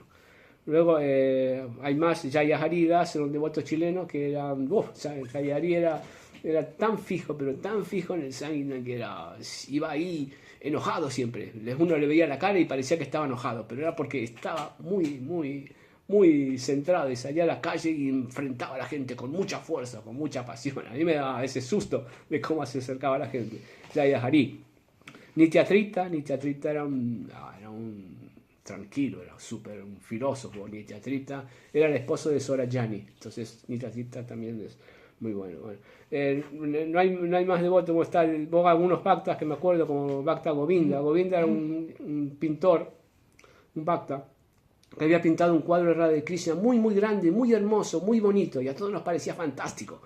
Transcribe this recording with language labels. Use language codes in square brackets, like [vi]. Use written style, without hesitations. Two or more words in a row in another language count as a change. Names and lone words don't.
[es] Luego hay más, Jaya Haridas, era un devoto chileno que era, Jaya Hari era tan fijo, pero tan fijo en el Sankirtan que iba ahí enojado siempre. Uno le veía la cara y parecía que estaba enojado, pero era porque estaba muy centrado y salía a la calle y enfrentaba a la gente con mucha fuerza, con mucha pasión. A mí me daba ese susto de cómo se acercaba a la gente. Jaya Hari. Nityatrita era un tranquilo, era un filósofo. Nityatrita era el esposo de Sorayani, entonces Nityatrita también es muy bueno. No hay más devotos, como está algunos bhaktas que me acuerdo, como Bhakta Govinda. Govinda era un pintor, un bhakta, que había pintado un cuadro de Radha de Krishna muy grande, muy hermoso, muy bonito, y a todos nos parecía fantástico.